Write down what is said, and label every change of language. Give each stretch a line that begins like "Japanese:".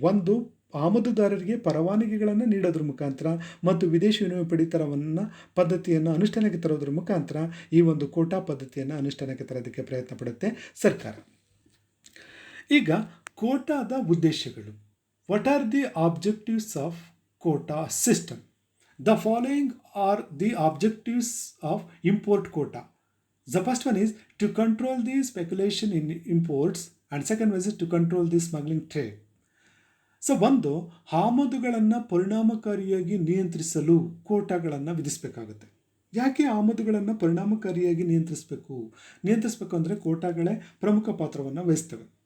Kannada: ಒಂದು, ಆಮದುದಾರರಿಗೆ ಪರವಾನಗಿಗಳನ್ನು ನೀಡೋದ್ರ ಮುಖಾಂತರ ಮತ್ತು ವಿದೇಶಿ ವಿನಿಮಯ ಪಡಿತರವನ್ನು ಪದ್ಧತಿಯನ್ನು ಅನುಷ್ಠಾನಕ್ಕೆ ತರೋದ್ರ ಮುಖಾಂತರ ಈ ಒಂದು ಕೋಟಾ ಪದ್ಧತಿಯನ್ನು ಅನುಷ್ಠಾನಕ್ಕೆ ತರೋದಕ್ಕೆ ಪ್ರಯತ್ನ ಪಡುತ್ತೆ ಸರ್ಕಾರ. ಈಗ ಕೋಟಾದ ಉದ್ದೇಶಗಳು.
English: What are the objectives of quota system? The following are the objectives of import quota. The first one is to control the speculation in imports and second one is to control the smuggling trade.
Kannada: So ಒಂದು, ಆಮದುಗಳನ್ನು ಪರಿಣಾಮಕಾರಿಯಾಗಿ ನಿಯಂತ್ರಿಸಲು ಕೋಟಾಗಳನ್ನು ವಿಧಿಸಬೇಕಾಗುತ್ತೆ. ಯಾಕೆ ಆಮದುಗಳನ್ನು ಪರಿಣಾಮಕಾರಿಯಾಗಿ ನಿಯಂತ್ರಿಸಬೇಕು ಅಂದರೆ ಕೋಟಾಗಳೇ ಪ್ರಮುಖ ಪಾತ್ರವನ್ನು ವಹಿಸ್ತವೆ.